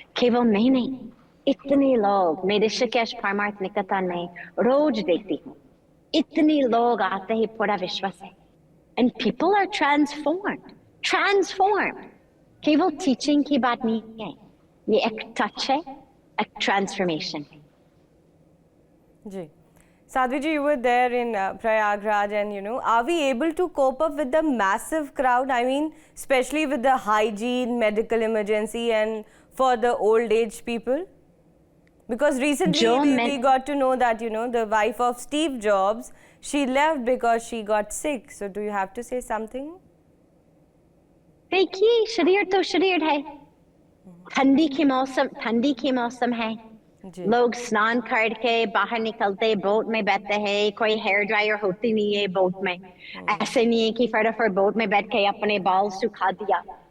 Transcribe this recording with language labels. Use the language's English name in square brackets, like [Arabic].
[Hindi] केवल मैं नहीं, इतने लोग, मैं ऋषिकेश परमार्थ निकेतन में रोज देखती हूँ, इतने लोग आते हैं पूरा विश्व से, [English] And people are transformed. [Hindi] केवल टीचिंग की बात नहीं है, ये एक टच है, एक ट्रांसफॉर्मेशन है। [English] Ji Sadhvi ji, you were there in Prayagraj, and are we able to cope up with the massive crowd? I mean, especially with the hygiene, medical emergency, and for the old age people? Because recently we got to know that the wife of Steve Jobs, she left because she got sick. So do you have to say something? [Hindi] देखिए, शरीर तो शरीर है, ठंडी के मौसम है, लोग स्नान करके बाहर निकलते, बोट में बैठते हैं, कोई हेयर ड्रायर होती नहीं है बोट में, ऐसे नहीं है कि फटाफट बोट में बैठ के अपने बाल सुखा दिया।